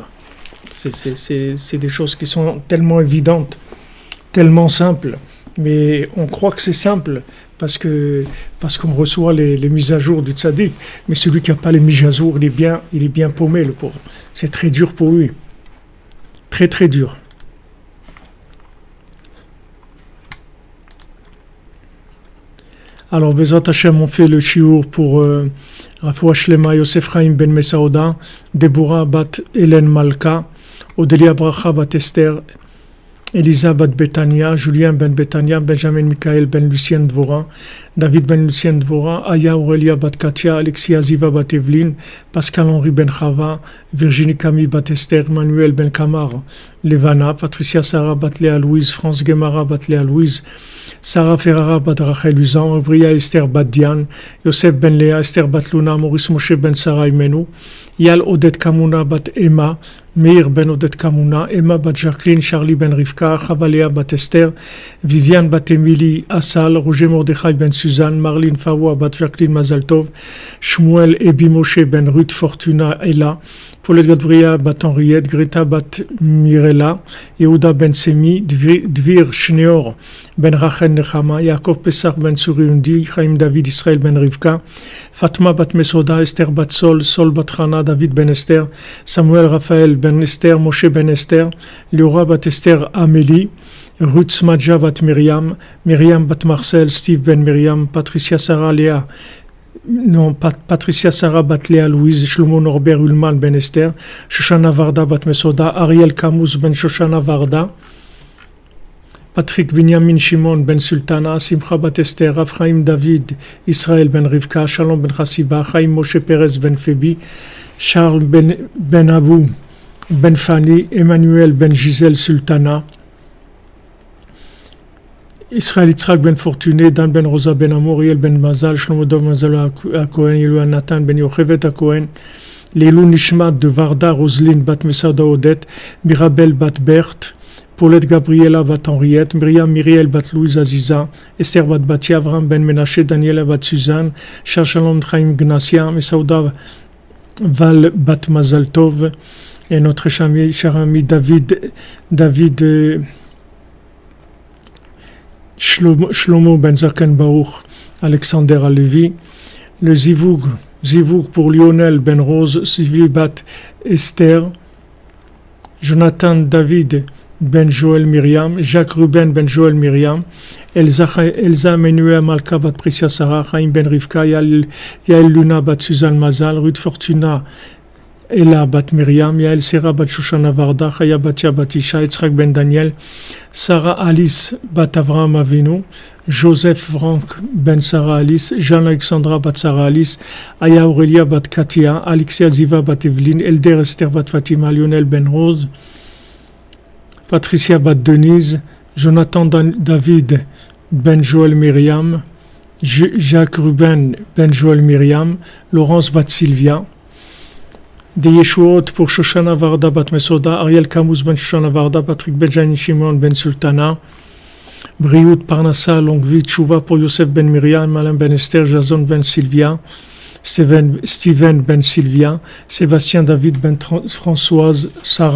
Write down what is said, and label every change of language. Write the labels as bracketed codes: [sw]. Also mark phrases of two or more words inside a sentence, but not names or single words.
[fr] C'est des choses qui sont tellement évidentes, tellement simples, mais on croit que c'est simple parce qu'on reçoit les mises à jour du tzaddik, mais celui qui n'a pas les mises à jour, il est bien paumé, le pauvre. C'est très dur pour lui, très très dur. Alors, [he] Bezrat Hashem, [fr] on fait le shiur pour [he] Rafoua Shlema, [fr] Yosef Chaim ben Mesaouda, Deborah bat Hélène Malka, Odélia Bracha bat Esther, Elisa bat Betania, Julien ben Betania, Benjamin Michael ben Lucien Dvora, David ben Lucien Dvora, Aya Aurelia bat Katia, Alexia Ziva bat Evelyne, Pascal Henri ben Chava, Virginie Camille bat Esther, Manuel ben Kamar, Levana, Patricia Sarah bat Léa Louise, France Guémara bat Léa Louise, Sarah Ferrara bat Rachel Uzan, Bria Esther bat Diane, Yosef ben Léa, Esther bat Luna, Maurice Moshe ben Sarah Imenu, Yal Odet Kamuna bat Emma, Meir ben Odet Kamuna, Emma bat Jacqueline, Charlie ben Rivka, Chavalea bat Esther, Viviane bat Emily Assal, Roger Mordechai ben Suzanne, Marlene Fawa bat Jacqueline Mazaltov, Shmuel Ebi Moshe ben Ruth Fortuna Ella, Paulette Gadbria bat Henriette, Greta bat Mirella, Yehuda ben Semi, Dvir Shneor ben Rachel Nechama, Yaakov Pesach ben Suriundi, Chaim David Israël ben Rivka, Fatma bat Mesoda, Esther bat Sol, Sol bat Hana, David ben Esther, Samuel Raphaël ben Esther, Moshe ben Esther, Liora bat Esther Amélie, Ruth Smadja bat Myriam, Myriam bat Marcel, Steve ben Myriam, Patricia Sarah Léa, Patricia Sarah bat Léa Louise, Shlomo Norbert Ulman ben Esther, Shoshana Varda bat Mesoda, Ariel Camus ben Shoshana Varda, Patrick Binyamin Shimon ben Sultana, Simcha bat Esther, Raphraim David, Israël ben Rivka, Shalom ben Chassiba, Chaim Moshe Perez ben Phoebe, Charles ben Abou ben Fanny, Emmanuel ben Gisèle Sultana, Israël Yitzhak ben Fortuné, Dan ben Rosa ben Amour, Riel ben Mazal, Shlomo Dov Mazal Cohen, Yelou Nathan ben Yochevet Cohen, Lelou Nishmat de Varda, Roselyne bat Mesada Odette, Mirabel bat Berthe, Paulette Gabriela bat Henriette, Myriam Myriel bat Louise Aziza, Esther bat Batia, Avram ben Menaché, Daniela bat Suzanne, Shalom Chaim Gnasia, Mesaouda Val bat Mazal Tov, et notre cher ami David Shlomo ben Zaken Baruch, Alexander Alevi, le Zivour pour Lionel ben Rose, Sylvie bat Esther, Jonathan David ben Joël Myriam, Jacques Ruben ben Joël Myriam, Elsa Menuel Malka bat Priscia Sarah, Chaim ben Rivka, Yael Luna bat Suzanne Mazal, Ruth Fortuna Ella bat Myriam, Yael Serra bat Shoshana Varda, Chaya Batia bat Isha, Yitzhak ben Daniel, Sarah Alice bat Avraham Avinu, Joseph Franck ben Sarah Alice, Jean-Alexandra bat Sarah Alice, Aya Aurelia bat Katia, Alexia Ziva bat Evelyne, Elder Esther bat Fatima, Lionel ben Rose, Patricia bat Denise, Jonathan David ben Joël Myriam, Jacques Ruben ben Joël Myriam, Laurence bat Sylvia, des Yeshuot pour Shoshana Varda bat Mesoda, Ariel Camus ben Shoshana Varda, Patrick Benjamin Shimon ben Sultana, [he] Briout Parnassa, [fr] longue vie, Tchouva pour Yosef ben Myriam, Alain ben Esther, Jason ben Sylvia, Steven ben Sylvia, Sébastien David ben Françoise Sarah.